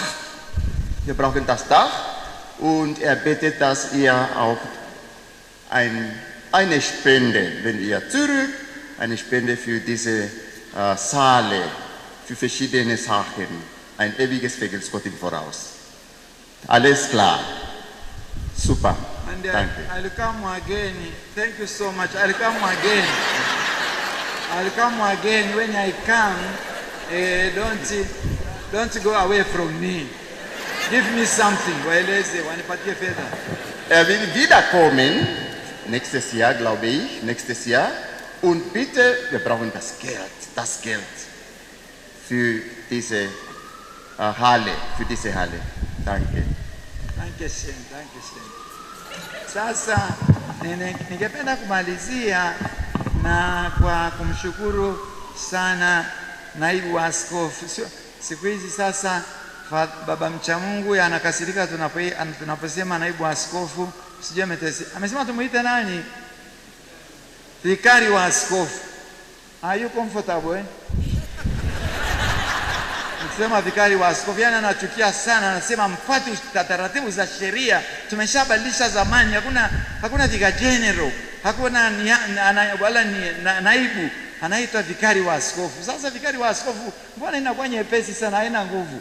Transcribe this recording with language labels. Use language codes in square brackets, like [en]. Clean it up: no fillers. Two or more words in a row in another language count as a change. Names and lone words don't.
[de] Wir brauchen das Dach und er bittet, dass ihr auch eine Spende, wenn ihr zurück, eine Spende für diese Saale, für verschiedene Sachen, ein ewiges Vergelt's Gott im Voraus. Alles klar. Super. And Danke. [en] I'll come again. Thank you so much. I'll come again. I'll come again. When I come, don't go away from me. Give me something. [sw] Wanipatie fedha. [de] Er will wiederkommen, nächstes Jahr, glaube ich, nächstes Jahr. Und bitte, wir brauchen das Geld für diese Halle, Danke. Danke schön. [sw] Sasa ningependa kumalizia na kwa kumshukuru sana naibu askofu. Siku hizi sasa baba mcha Mungu anakasirika tunaposema naibu askofu. Sijui amesema tumuite nani? Vikari wa askofu. [en] Are you comfortable? [sw] Nikisema vikari wa askofu, yani anachukia sana, anasema mfuate taratibu za sheria. Tumeshabadilisha zamani, hakuna vika general, hakuna wala naibu, anaitwa vikari wa askofu. Sasa vikari wa askofu mbona inakuwa nyepesi sana, haina nguvu?